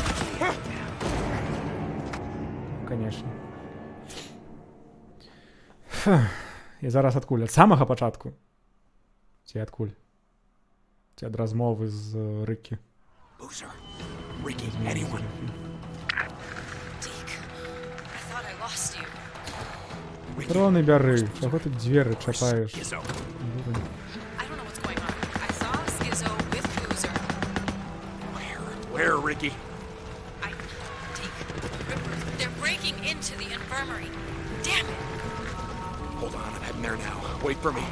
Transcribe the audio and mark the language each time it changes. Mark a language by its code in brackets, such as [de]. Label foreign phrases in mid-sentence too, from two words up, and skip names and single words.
[ru] Конечно. [be] І зараз адкуль? Ад самага пачатку? Ці адкуль? Ці ад размовы з Рыкі. [en] Boozer, Ricky, anyone. Deke, I thought I lost you. [be] Троны бяры. Чаго ты дзверы чапаеш? [en] I don't know what's going on. I saw Skizzo with Boozer. Where, Ricky? Deke, they're breaking into the infirmary. Damn it! Hold on, I'm heading there now. Wait for me.